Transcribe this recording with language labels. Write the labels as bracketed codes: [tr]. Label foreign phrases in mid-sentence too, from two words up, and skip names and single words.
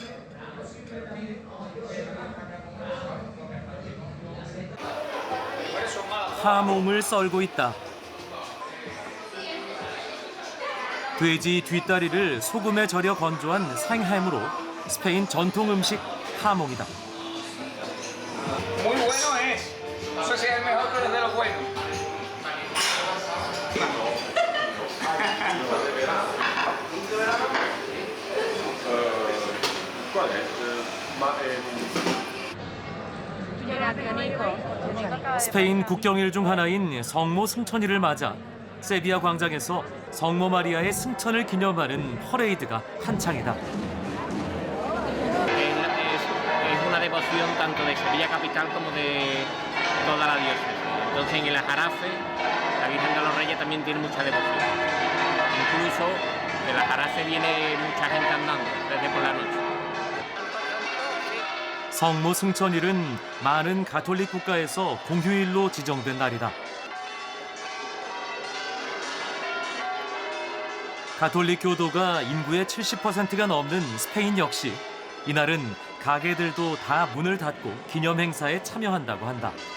[ko] 하몽을 썰고 있다. 돼지 뒷다리를 소금에 절여 건조한 생햄으로 스페인 전통 음식 하몽이다. [es] Muy bueno es. No sé si es el mejor, pero es de los buenos. ¿Cuál es? [ko] 스페인 국경일 중 하나인 성모 승천일을 맞아 세비야 광장에서 성모 마리아의 승천을 기념하는 퍼레이드가 한창이다. [es] Es una devoción tanto de Sevilla capital como de toda la diócesis. Entonces en el Aljarafe la Virgen de los Reyes también tiene mucha devoción. Incluso del Aljarafe viene mucha gente andando desde por la noche. [ko] 성모 승천일은 많은 가톨릭 국가에서 공휴일로 지정된 날이다. 가톨릭 교도가 인구의 70%가 넘는 스페인 역시 이날은 가게들도 다 문을 닫고 기념 행사에 참여한다고 한다.